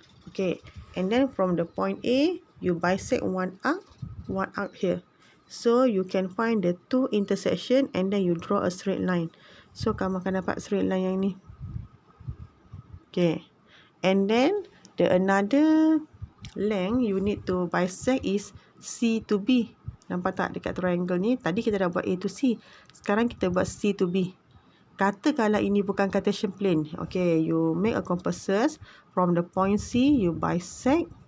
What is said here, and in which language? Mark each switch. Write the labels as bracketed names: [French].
[English] Okay, and then from the point A, you bisect one arc here. So you can find the two intersection and then you draw a straight line. [Malay] So kamu akan dapat straight line yang ni. [English] Okay, and then the another length you need to bisect is C to B. [Malay] Nampak tak dekat triangle ni? Tadi kita dah buat A to C. Sekarang kita buat C to B. Katakanlah ini bukan Cartesian plane. [English] Okay, you make a compasses from the point C, you bisect.